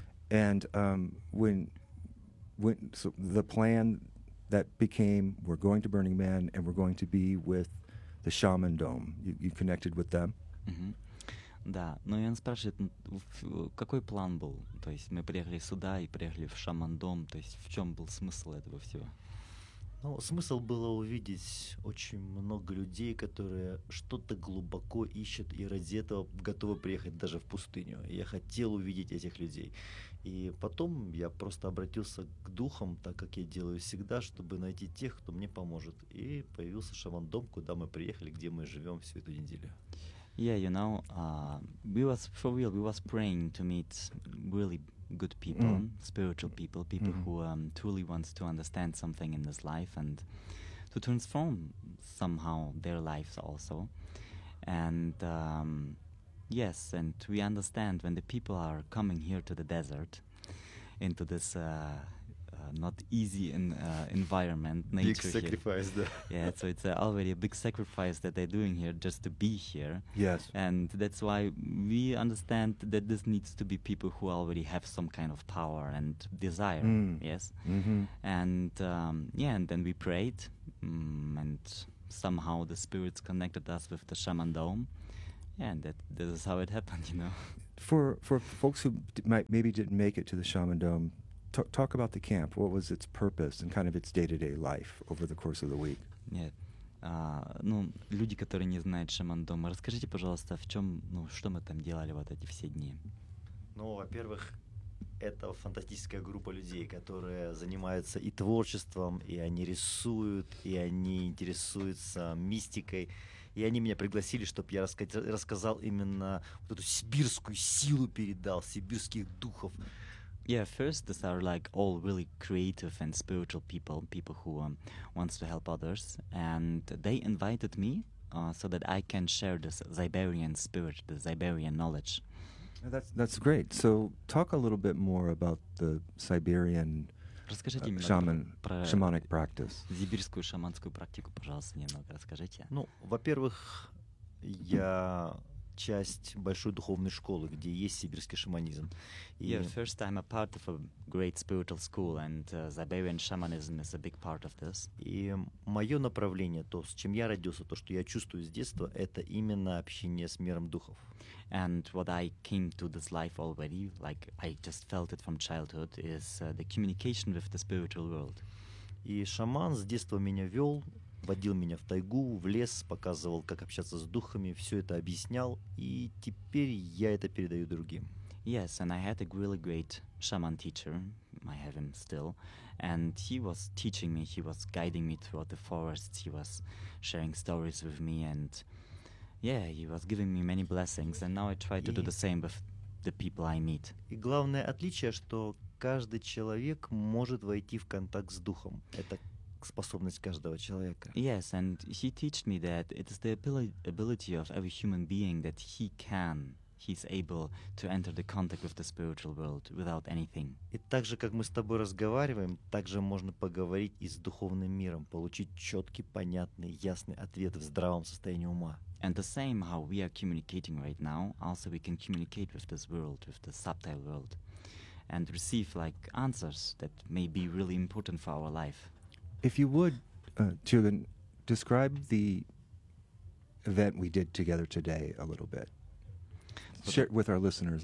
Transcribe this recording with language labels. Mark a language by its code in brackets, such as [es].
[en] And when the plan that became we're going to Burning Man and we're going to be with the Shaman Dome. You connected with them. Mm-hmm. [ru] Да, но он спрашивает, какой план был? То есть мы приехали сюда и приехали в Шамандом, то есть в чем был смысл этого всего? Ну, смысл было увидеть очень много людей, которые что-то глубоко ищут и ради этого готовы приехать даже в пустыню. Я хотел увидеть этих людей. И потом я просто обратился к духам, так как я делаю всегда, чтобы найти тех, кто мне поможет. И появился Шамандом, куда мы приехали, где мы живем всю эту неделю. [en] Yeah, you know, we was praying to meet really good people, spiritual people mm-hmm. who truly wants to understand something in this life and to transform somehow their lives also. And yes, and we understand when the people are coming here to the desert, into this not easy in environment, nature. Big sacrifice, here. Yeah, so it's already a big sacrifice that they're doing here just to be here. Yes. And that's why we understand that this needs to be people who already have some kind of power and desire. Mm. Yes. Mm-hmm. And and then we prayed, and somehow the spirits connected us with the Shaman Dome. Yeah, and this is how it happened, you know. For folks who might maybe didn't make it to the Shaman Dome, talk about the camp. What was its purpose and kind of its day-to-day life over the course of the week? [ru] Нет. Ну, люди, которые не знают Шаман Дома, расскажите, пожалуйста, в чем, ну, что мы там делали вот эти все дни? Ну, во-первых, это фантастическая группа людей, которые занимаются и творчеством, и они рисуют, и они интересуются мистикой. И они меня пригласили, чтобы я рассказал именно вот эту сибирскую силу передал, сибирских духов. [en] Yeah, first, these are like all really creative and spiritual people, people who wants to help others. And they invited me so that I can share this Siberian spirit, the Siberian knowledge. That's great. So talk a little bit more about the Siberian shamanic practice. [ru] Сибирскую шаманскую практику, пожалуйста, немного расскажите. Ну, во-первых, я часть большой духовной школы, где есть сибирский шаманизм. [en] Yeah, first I'm a part of a great spiritual school, and Siberian shamanism is a big part of this. [ru] И мое направление, то, с чем я родился, то, что я чувствую с детства, это именно общение с миром духов. [en] And what I came to this life already, like I just felt it from childhood, is the communication with the spiritual world. [ru] И шаман с детства меня вел, водил меня в тайгу, в лес, показывал, как общаться с духами, все это объяснял, и теперь я это передаю другим. [en] Yes, and I had a really great shaman teacher, I have him still, and he was teaching me, he was guiding me throughout the forests, he was sharing stories with me, and yeah, he was giving me many blessings, and now I try to do the same with the people I meet. [ru] И главное отличие, что каждый человек может войти в контакт с духом. Это способность каждого человека. [en] Yes, and he taught me that it is the ability of every human being that he can, he's able to enter the contact with the spiritual world without anything. [ru] И так же, как мы с тобой разговариваем, так же можно поговорить и с духовным миром, получить четкий, понятный, ясный ответ в здравом состоянии ума. [en] And the same how we are communicating right now, also we can communicate with this world, with the subtle world, and receive like answers that may be really important for our life. If you would, Tugan, describe the event we did together today a little bit. Share with our listeners.